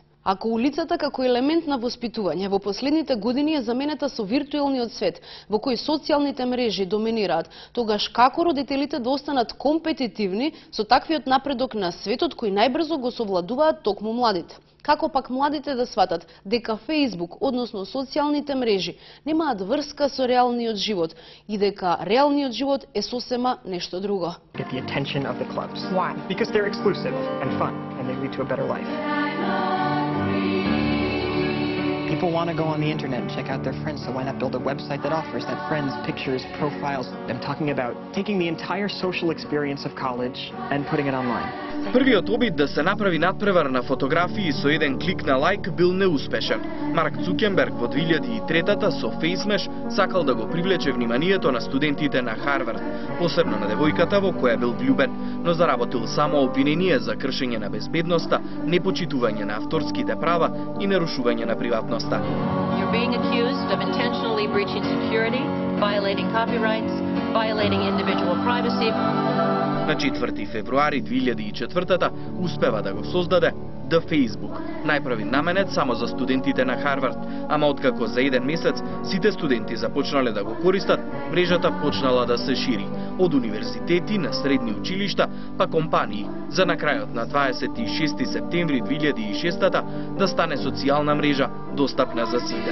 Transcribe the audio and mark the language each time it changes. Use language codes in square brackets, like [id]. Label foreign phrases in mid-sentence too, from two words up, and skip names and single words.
[mk] Ако улицата како елемент на воспитување во последните години е заменета со виртуелниот свет, во кој социјалните мрежи доминираат, тогаш како родителите да останат компетитивни со таквиот напредок на светот кој најбрзо го совладуваат токму младите? Како пак младите да сватат дека Facebook, односно социјалните мрежи, немаат врска со реалниот живот и дека реалниот живот е сосема нешто друго? [en] Get the attention of the clubs. Why? Because they're exclusive and fun and they lead to a better life. People want to go on the internet and check out their friends, so why not build a website that offers that friends, pictures, profiles? I'm talking about taking the entire social experience of college and putting it online. [mk] Првиот обид да се направи надпревар на фотографии со еден клик на лајк бил неуспешен. Марк Цукерберг во 2003-та со FaceMesh сакал да го привлече вниманието на студентите на Харвард, посебно на девојката во која бил влюбен, но заработил само обвинение за кршење на безбедноста, непочитување на авторските права и нарушување на приватноста. [en] You're being accused of intentionally breaching security, violating copyrights, violating individual privacy. [mk] На 4 февруари 2004-та успева да го создаде The Facebook, најправи наменет само за студентите на Харвард, ама откако за еден месец сите студенти започнале да го користат, мрежата почнала да се шири, од универзитети на средни училишта, па компании, за на крајот на 26 септември 2006-та да стане социјална мрежа достапна за сите.